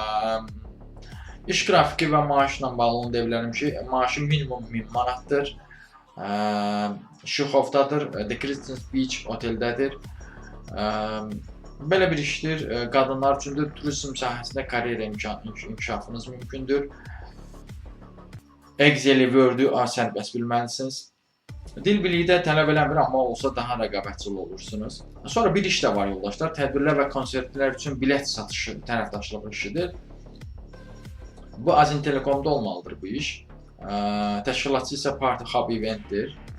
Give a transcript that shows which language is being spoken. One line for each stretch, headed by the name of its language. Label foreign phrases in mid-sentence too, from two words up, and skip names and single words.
Azerbaijani: İş qrafiki və maaşla bağlı onu deyə bilərəm ki, maaşı minimum 1000 manatdır. Şuxovdadır, The Crescent Beach oteldədir. Belə bir işdir, qadınlar üçündür, turizm sahəsində karyera inkişafınız mümkündür. Excel-i, Word-ü sərbəst bilməlisiniz. Dil biliyi də tələb eləmir, amma olsa daha rəqabətçil olursunuz. Sonra bir iş də var yoldaşlar, tədbirlər və konsertlər üçün bilet satışı tərəfdaşlıq işidir. Bu Azin Telekom'da olmalıdır bu iş. Təşkilatçı isə Party Hub Event'dir.